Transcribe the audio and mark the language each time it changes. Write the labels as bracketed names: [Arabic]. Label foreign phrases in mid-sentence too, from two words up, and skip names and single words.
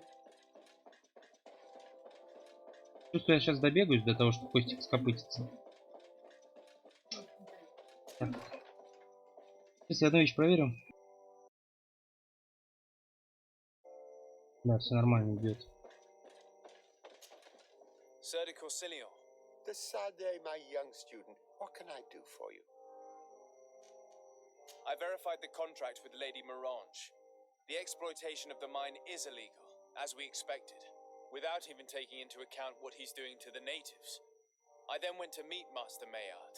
[Russian] Чувствую, я сейчас добегаюсь до того, чтобы Костик скопытится. Так. Сейчас я одну вещь проверю. Да, все нормально идет. [English] Sir de Corsillion. Decidez, my young student, what can I do for you? I verified the contract with Lady Morange. The exploitation of the mine is illegal, as we expected, without even taking into account what he's doing to the natives. I then went to meet Master Maillard.